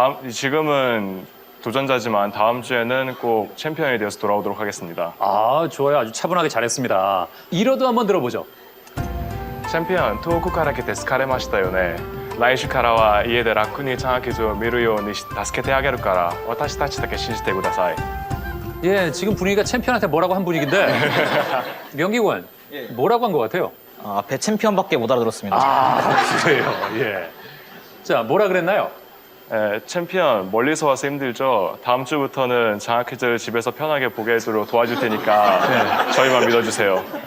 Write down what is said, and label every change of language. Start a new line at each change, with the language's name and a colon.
Korean: 지금은 도전자지만 다음 주에는 꼭 챔피언이 되어서 돌아오도록 하겠습니다. 좋아요. 아주 차분하게 잘했습니다. 이러도 한번 들어보죠.
Japanese: チャンピオン、遠くから来て疲れましたよね。来週からは家で楽にチャンキズを見るように助けてあげるから私たちだけ信じてください。
Korean: 예, 지금 분위기가 챔피언한테 뭐라고 한 분위기인데 명기군, 뭐라고 한 것 같아요? 앞에 챔피언밖에 못 알아들었습니다. 그래요. 예. 자, 뭐라 그랬나요? 챔피언, 멀리서 와서 힘들죠? 다음 주부터는 장학 퀴즈를 집에서 편하게 보게 해도록 도와줄 테니까 저희만 믿어주세요.